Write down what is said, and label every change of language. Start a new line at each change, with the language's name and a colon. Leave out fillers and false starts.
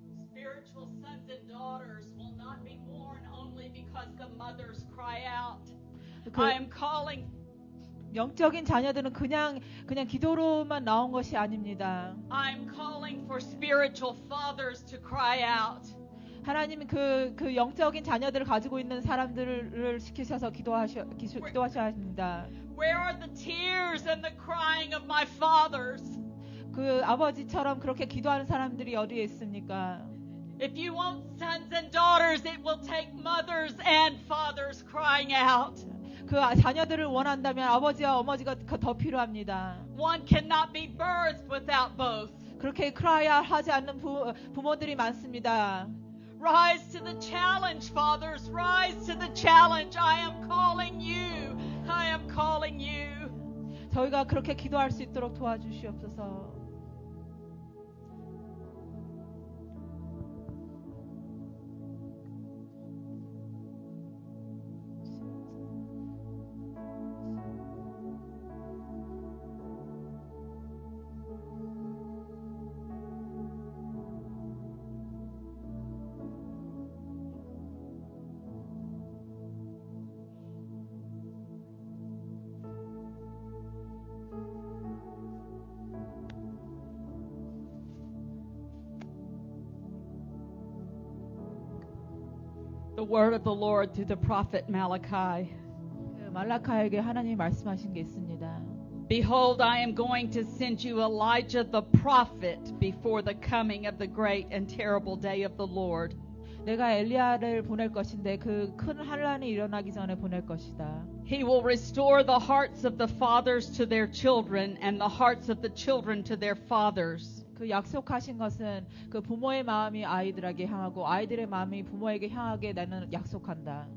English: Spiritual sons and daughters will not be born only because the mothers cry out. I am calling.
Korean: 영적인 자녀들은 그냥 기도로만 나온 것이 아닙니다.
English: I'm calling for spiritual fathers to cry out.
Korean: 하나님 그 영적인 자녀들을 가지고 있는 사람들을 시키셔서 기도하셔야 합니다.
English: Where are the tears and the crying of my fathers?
Korean: 그 아버지처럼 그렇게 기도하는 사람들이 어디에 있습니까?
English: If you want sons and daughters, it will take mothers and fathers crying out.
Korean: 그 자녀들을 원한다면 아버지와 어머니가 더 필요합니다.
English: One cannot be birthed without both.
Korean: 그렇게 크라이아 하지 않는 부모들이 많습니다.
English: Rise to the challenge, fathers. Rise to the challenge. I am calling you. I am calling you.
Korean: 저희가 그렇게 기도할 수 있도록 도와주시옵소서.
English: The word of the Lord through the prophet Malachi.
Korean: 그 말라카에게 하나님이 말씀하신 게 있습니다.
English: Behold, I am going to send you Elijah the prophet before the coming of the great and terrible day of the Lord.
Korean: 내가 엘리야를 보낼 것인데 그 큰 환란이 일어나기 전에 보낼 것이다.
English: He will restore the hearts of the fathers to their children and the hearts of the children to their fathers.
Korean: 그 약속하신 것은 그 부모의 마음이 아이들에게 향하고 아이들의 마음이 부모에게 향하게 나는 약속한다.